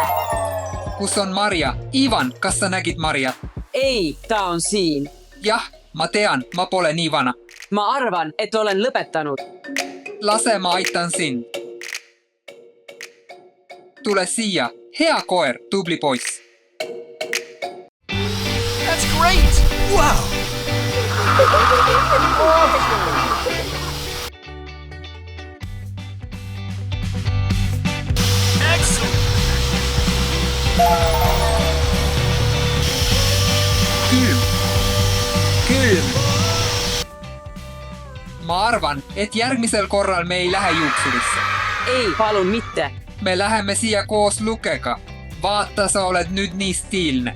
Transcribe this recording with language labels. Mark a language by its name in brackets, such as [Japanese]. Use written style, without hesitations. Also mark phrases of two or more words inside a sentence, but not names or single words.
[Estonian] Kus on Maria? Ivan, kas sa nägid Mariat? ei, ta on siin. Jah, ma tean, ma pole nii vana. ma arvan, et olen lõpetanud. Lase, ma aitan sind. tule siia. Hea koer, tubli poiss. [English] That's great! Wow! Excellent! [Estonian] Külm. Külm. Ma arvan, et järgmisel korral me ei lähe juuksurisse. Ei, palun mitte. Me läheme siia koos Lukega. Vaata, sa oled nüüd nii stiilne.